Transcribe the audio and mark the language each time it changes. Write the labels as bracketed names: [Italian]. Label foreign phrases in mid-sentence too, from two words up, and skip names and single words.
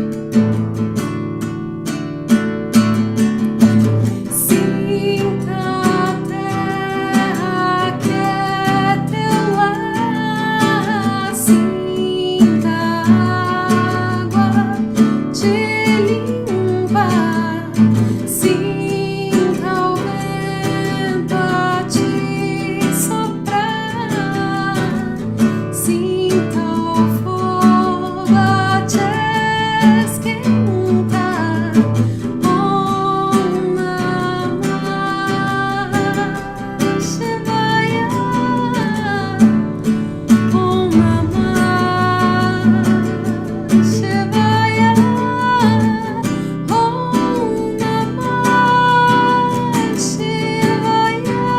[Portuguese] Sinta a terra que é teu lar, sinta a água te limpar, sinta o vento a te soprar, sinta o fogo a te esquentar. [Sanskrit] ॐ नमः शिवाय ॐ नमः शिवाय, ॐ नमः शिवाय,